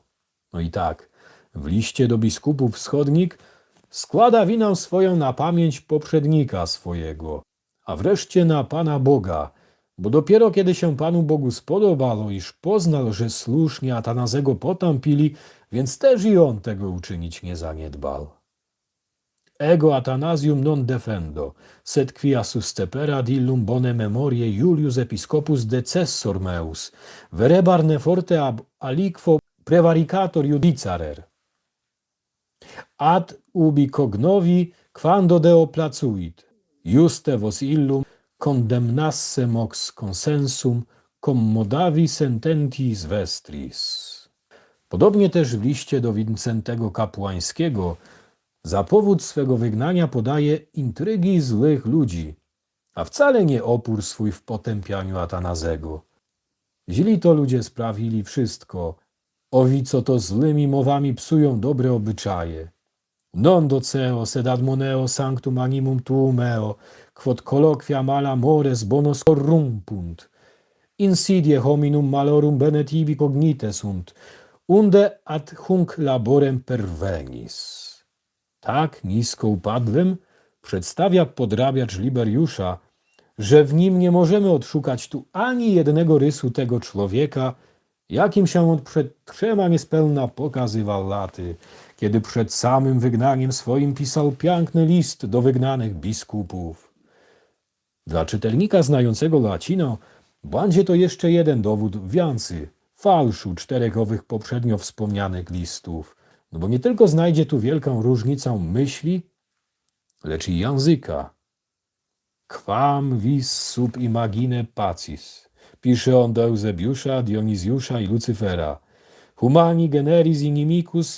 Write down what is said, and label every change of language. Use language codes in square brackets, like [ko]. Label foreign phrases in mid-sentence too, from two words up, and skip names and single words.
[pl] No i tak, w liście do biskupów wschodnich składa winę swoją na pamięć poprzednika swojego, a wreszcie na Pana Boga, bo dopiero kiedy się Panu Bogu spodobało, iż poznał, że słusznie Atanazego potępili, więc też i on tego uczynić nie zaniedbał. [la] Ego Athanasium non defendo, sed quia susceperat illum bone memoriae Julius Episcopus decessor meus, verebar ne forte ab aliquo prevaricator judicarer. Ad ubi cognovi quando deo placuit, juste vos illum condemnasse mox consensum commodavi sententis vestris. [pl] Podobnie też w liście do Wincentego Kapłańskiego za powód swego wygnania podaje intrygi złych ludzi, a wcale nie opór swój w potępianiu Atanazego. Źli to ludzie sprawili wszystko, owi co to złymi mowami psują dobre obyczaje. [la] Non doceo sed admoneo sanctum animum tuum meo, quod colloquia mala mores bonos corrumpunt, insidie hominum malorum bene tibi cognite sunt, unde ad hunc laborem pervenis. [pl] Tak nisko upadłym przedstawia podrabiacz Liberiusza, że w nim nie możemy odszukać tu ani jednego rysu tego człowieka, jakim się on przed 3 niespełna pokazywał laty, kiedy przed samym wygnaniem swoim pisał piękny list do wygnanych biskupów. Dla czytelnika znającego łacino będzie to jeszcze jeden dowód wiancy, falszu 4 owych poprzednio wspomnianych listów, no bo nie tylko znajdzie tu wielką różnicę myśli, lecz i języka. [la] Quam vis sub imagine pacis, [pl] pisze on do Eusebiusza, Dionizjusza i Lucyfera. [la] Humani generis inimicus